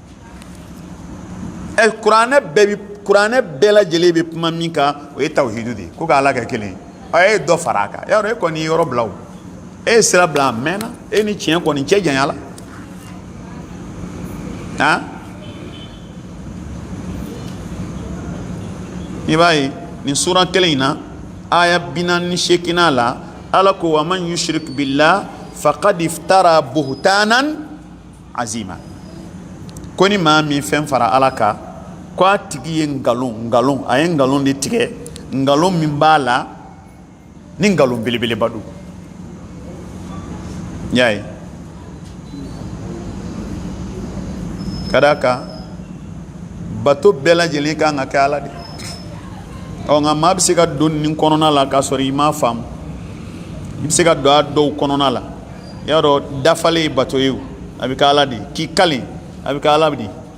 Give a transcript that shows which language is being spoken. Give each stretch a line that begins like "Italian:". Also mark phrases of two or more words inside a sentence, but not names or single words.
Bambara: kuranɛ bɛɛ lajɛlen bɛ kuma min kan o ye tawhidu de ye ko ka ala kɛ kelen ye e dɔ fara a kan yarɔ e kɔni ye yɔrɔ bila o e ye sira bila a mɛnna e ni tiɲɛ kɔni cɛ janya la i b'a ye nin sura kelen in na aya 48 la ala ko
Arabic: ومن يشرك بالله فقد افترى بهتانا عظيما
Bambara: ko ni maa min fɛn fara ala kan ko a tigi ye ngalon a ye ngalon de tigɛ ngalon min b'a la ni ngalon belebeleba don y'a ye ka d'a kan bato bɛɛ lajɛlen kan ka kɛ ala de nka maa bɛ se ka don nin kɔnɔna la k'a sɔrɔ i m'a faamu i bɛ se ka don a dɔw kɔnɔna la i y'a dɔn dafalen ye bato ye a bɛ kɛ ala de k'i kali a bɛ kɛ ala de